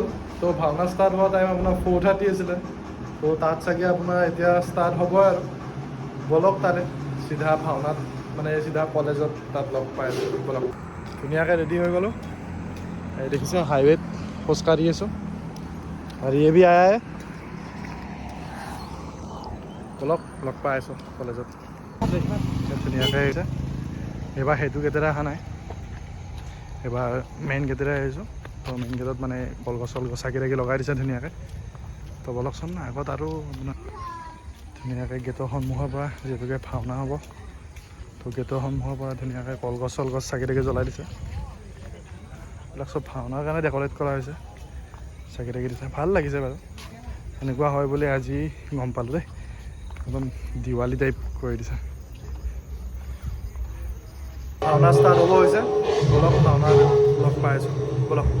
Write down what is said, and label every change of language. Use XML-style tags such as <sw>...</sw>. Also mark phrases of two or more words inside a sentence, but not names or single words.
<as>তো ভাওনা ষ্টাৰ্ট হোৱা টাইম আপোনাৰ 4:30 আছিলে। তো তাত চাগে আপোনাৰ এতিয়া ষ্টাৰ্ট হ'ব আৰু। বলক তাৰে চিধা ভাওনাত, মানে চিধা কলেজত তাত লগ পাই আছোঁ। বলক। ধুনীয়াকৈ ৰেডি হৈ গ'লোঁ। এই দেখিছে হাইৱেত খোজকাঢ়ি আছোঁ। আৰু</as> <hi>ये भी आया है।</hi> <as>বলক লগ পাই আছোঁ কলেজত। ধুনীয়াকৈ আহিছে এইবাৰ সেইটো গেটেৰে অহা নাই এইবাৰ</as> <en>main gatere</en> <as>আহিছোঁ তো</as> <en>main gatet</en> <as>মানে কলগছ চলগছ চাকি তাকি লগাই দিছে ধুনীয়াকৈ তো বলকচোন আগত আৰু আপোনাৰ ধুনীয়াকৈ গেটৰ সন্মুখৰ পৰা যিহেতুকে ভাওনা হ'ব তো গেটৰ সন্মুখৰ পৰা ধুনীয়াকৈ কলগছ চলগছ চাকি তাকি জ্বলাই দিছে এইবিলাক চব ভাওনাৰ কাৰণে ডেক'ৰেট কৰা হৈছে চাকি তাকি দিছে ভাল লাগিছে বাৰু এনেকুৱা হয় বুলি আজি গম পালোঁ দেই একদম দিৱালী টাইপ কৰি দিছে ভাওনা ষ্টাৰ্ট হ'ব হৈছে বলক ভাওনা লগ পাই আছোঁ বলক</as>